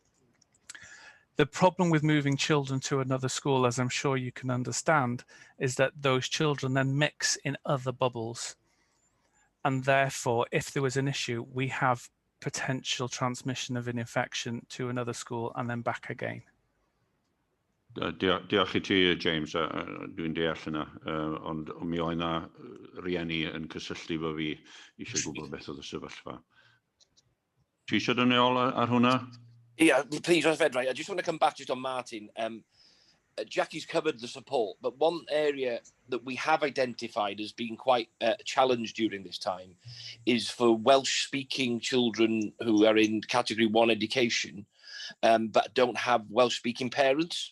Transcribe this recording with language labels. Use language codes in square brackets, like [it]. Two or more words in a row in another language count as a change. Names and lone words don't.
[en] The problem with moving children to another school, as I'm sure you can understand, is that those children then mix in other bubbles. And therefore, if there was an issue, we have potential transmission of an infection to another school and then back again. [cy] Diolch I ti, James, dwi'n deall yna, ond mi oedd yna rieni yn cysylltu fo fi eisiau gwybod beth oedd y sefyllfa. Ti eisiau dod nôl ar hwnna? [en] Yeah, please, I just want to come back just on Martin. Jackie's covered the support, but one area that we have identified as being quite challenged during this time is for Welsh-speaking children who are in Category 1 education, but don't have Welsh-speaking parents.